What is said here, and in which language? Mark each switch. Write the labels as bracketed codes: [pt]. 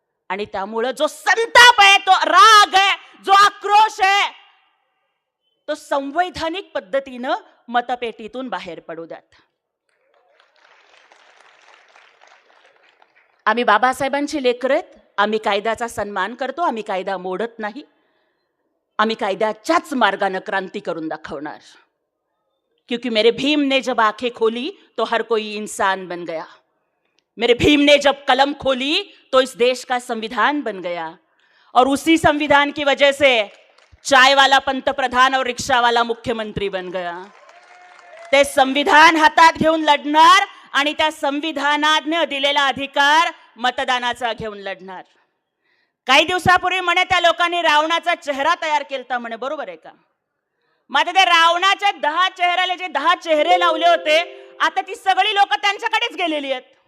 [mr] आणि त्यामुळं जो संताप आहे, तो राग आहे, जो आक्रोश आहे, तो संवैधानिक पद्धतीनं मतपेटीतून बाहेर पडू द्यात. आम्ही बाबासाहेबांची लेकरं आहेत. आम्ही कायद्याचा सन्मान करतो. आम्ही कायदा मोडत नाही. आम्ही कायद्याच्याच मार्गाने क्रांती करून दाखवणार. [hi] क्योंकि मेरे भीम ने जब आंखें खोली तो हर कोई इंसान बन गया. मेरे भीम ने जब कलम खोली तो इस देश का संविधान बन गया. और उसी संविधान की वजह से चाय वाला पंतप्रधान और रिक्शा वाला मुख्यमंत्री बन गया. [mr] ते संविधान हातात घेऊन लढणार आणि त्या संविधानाने दिलेला अधिकार मतदानाचा घेऊन लढणार. काही दिवसापूर्वी म्हणे त्या लोकांनी रावणाचा चेहरा तयार केलता म्हणे, बरोबर आहे का? मग त्या रावणाच्या 10 चेहऱ्याला जे 10 चेहरे लावले होते, आता ती सगळी लोक त्यांच्याकडेच गेलेली आहेत.